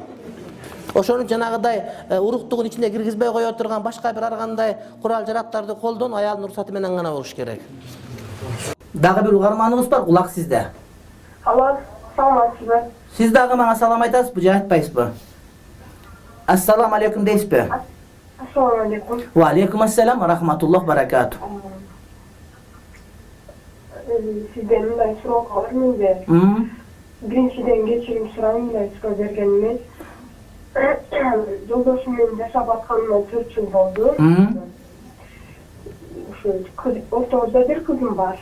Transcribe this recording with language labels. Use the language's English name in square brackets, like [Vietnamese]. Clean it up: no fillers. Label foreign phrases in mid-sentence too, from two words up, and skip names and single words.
[Kyrgyz] Ошону жанагыдай уруктугун ичине киргизбей кое турган башка бир ар кандай курал жарактарды колдон аялдын уруксаты менен гана болуш керек. Дагы бир угарманыбыз бар, кулак сизде. Алло, саламатсызбы? Сиз дагы мага салам айтасызбы же айтпайсызбы? [Arabic] السلام عليكم [Kyrgyz] дейсизби? [Arabic] السلام عليكم. وعليكم السلام، رحمة الله، بركاته. [Kyrgyz] Сизден мындай суроо бар менде. Биринчиден кечирим сурайм, мындай суроо бергениме. Жолдошум менен жашап атканыма 4 жыл болду. Ошо ортобузда бир кызым бар.